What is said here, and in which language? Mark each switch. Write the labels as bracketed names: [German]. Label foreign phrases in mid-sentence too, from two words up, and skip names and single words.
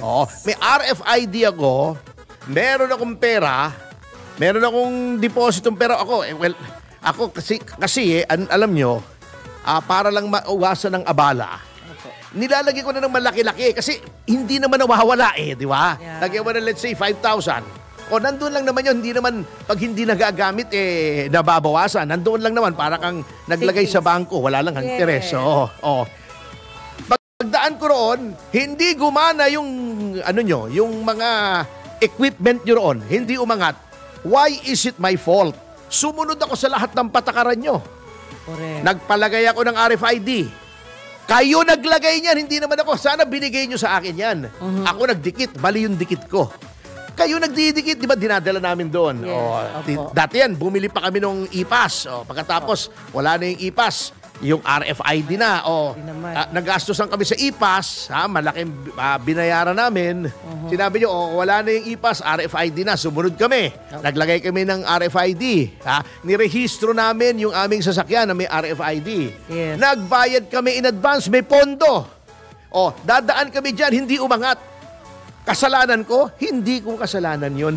[Filipino] May RFID ako, meron akong pera, meron akong depositong pera. Ako kasi alam nyo, para lang mauwasan ng abala, nilalagay ko na ng malaki-laki kasi hindi naman nawawala di ba? Yeah. Lagyan mo na [English] let's say [Filipino] 5,000. Nandun lang naman yun. Hindi naman, pag hindi nagagamit, nababawasan. Nandun lang naman, para kang naglagay sa bangko. Wala lang ang interes. Pagdaan ko roon, hindi gumana yung, yung mga equipment nyo roon. Hindi umangat. [English] Why is it my fault? [Filipino] Sumunod ako sa lahat ng patakaran nyo. Correct. Nagpalagay ako ng RFID. Kayo naglagay niyan, hindi naman ako. Sana binigay nyo sa akin yan. Ako nagdikit, mali yung dikit ko. Kayo nagdidikit, di ba? Dinadala namin doon. Yes, Dati yan, bumili pa kami ng e-pass. Pagkatapos, wala na yung e-pass. Yung RFID na. Nagastosan kami sa e-pass. Malaking binayaran namin. Sinabi nyo, wala na yung e-pass, RFID na. Sumunod kami. Naglagay kami ng RFID. Nirehistro namin yung aming sasakyan na may RFID. Yes. Nagbayad kami [English] in advance, [Filipino] may pondo. Dadaan kami dyan, hindi umangat. Kasalanan ko? Hindi ko kasalanan yon.